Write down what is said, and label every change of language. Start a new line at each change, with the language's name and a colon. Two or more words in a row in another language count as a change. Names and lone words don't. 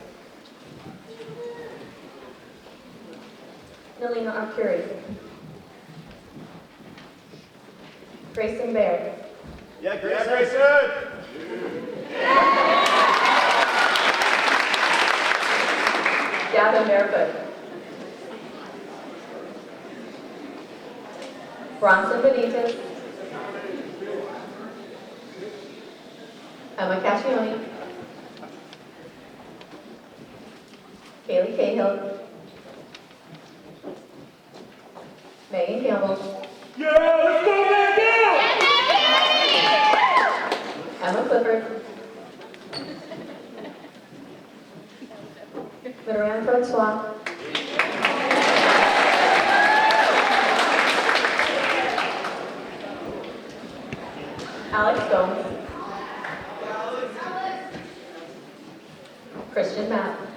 English: Nalina Arcuri. Grayson Baird. Yeah, Grayson! Gavin Barefoot. Bronson Benitez. Emma Cascioni. Kaylee Cahill. Megan Campbell. Emma Clifford. Veteran Francois. Alex Gomes. Christian Mapp.